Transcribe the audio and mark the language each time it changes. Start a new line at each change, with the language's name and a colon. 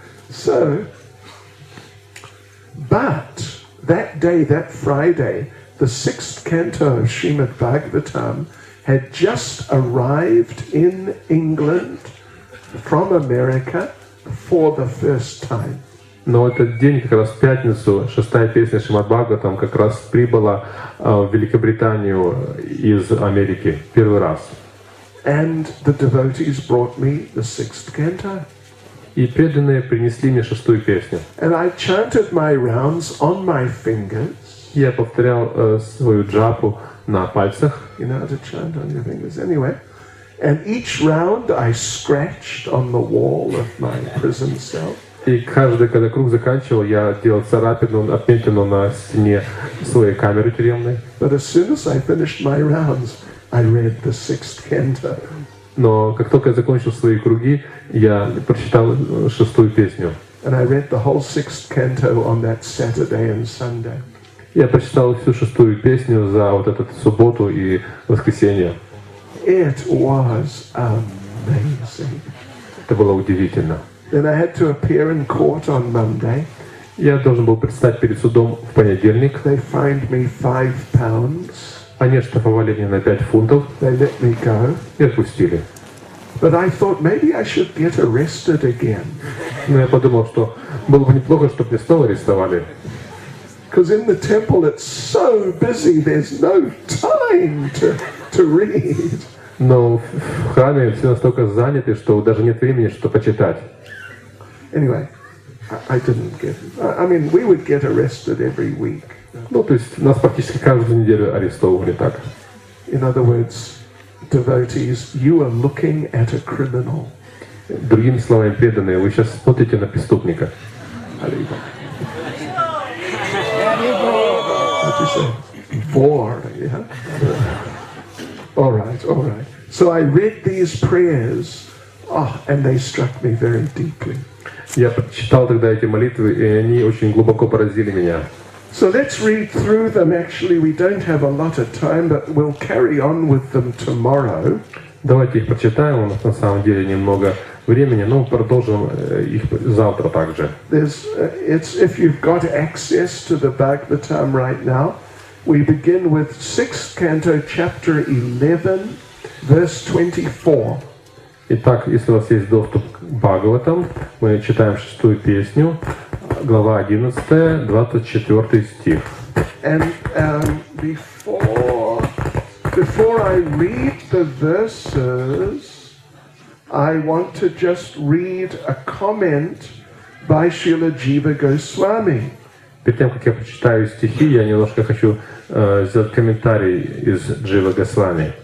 English: So, but that day, that Friday, the 6th canto of Srimad Bhagavatam had just arrived in England from America for the first time.
Russian: Но этот день, как раз в пятницу, 6-я песня Шримад Бхагаватам как раз прибыла в Великобританию из Америки первый раз.
English: And the devotees brought me the 6th canto.
Russian: И преданные принесли мне 6-ю песню.
English: And I chanted my rounds on my fingers.
Russian: Я повторял свою джапу на пальцах.
English: You know how to chant on your fingers anyway. And each round I scratched on the wall of my prison cell.
Russian: И каждый, когда круг заканчивал, я делал царапину, отметину на стене своей камеры тюремной.
English: But as soon as I finished my rounds, I read the 6th canto.
Russian: Но как только я закончил свои круги, я прочитал 6-ю песню.
English: And I read the whole 6th canto on that Saturday and Sunday.
Russian: Я прочитал всю 6-ю песню за вот эту субботу и воскресенье.
English: It was amazing.
Russian: Это было удивительно.
English: Then I had to appear in court on Monday.
Russian: Я должен был предстать перед судом в понедельник.
English: They fined me £5.
Russian: Они оштрафовали меня на 5 фунтов.
English: They let me go.
Russian: И отпустили.
English: But I thought maybe I should get arrested again.
Russian: Но я подумал, что было бы неплохо, чтобы меня снова арестовали.
English: Because in the temple it's so busy, there's no time to read.
Russian: Но в храме все настолько заняты, что даже нет времени, что почитать.
English: Anyway, I didn't get. I mean, we would get arrested every week.
Russian: Ну, то есть нас практически каждую неделю арестовывали так.
English: In other words, devotees, you are looking at a criminal.
Russian: Другими словами, преданные, вы сейчас смотрите на преступника.
English: What do you say? Bored, yeah? All right. So I read these prayers, and they struck me very deeply.
Russian: Я прочитал тогда эти молитвы, и они очень глубоко поразили меня.
English: So let's read through them. Actually, we don't have a lot of time, but we'll carry on with them tomorrow.
Russian: Давайте их прочитаем, у нас на самом деле немного времени, но продолжим их завтра также.
English: If you've got access to the Bhagavatam right now, we begin with 6th canto, chapter 11, verse 24.
Russian: Итак, если у вас есть доступ к Бхагаватам, мы читаем 6-ю песню, глава 11, 24 стих.
English: And before I read the verses, I want to just read a comment by Srila Jiva Goswami.
Russian: Перед тем, как я прочитаю стихи, я немножко хочу сделать комментарий из Джива Госвами